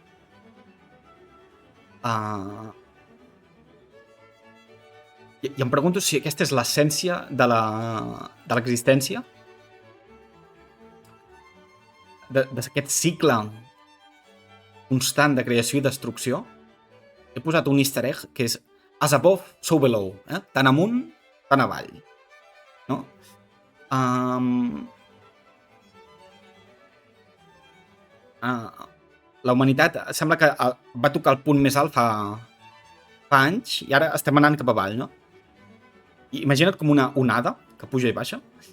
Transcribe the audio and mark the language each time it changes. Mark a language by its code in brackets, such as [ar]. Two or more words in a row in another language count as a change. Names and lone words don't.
[ca] I em pregunto si aquesta és l'essència de l'existència, d'aquest cicle constant de creació i destrucció. He posat un [en] easter egg [ca] que és [en] as above, so below, [ca] tant amunt, tant avall, no? La humanitat sembla que va tocar el punt més alt fa anys i ara estem anant cap avall, no? I imagina't com una onada que puja i baixa.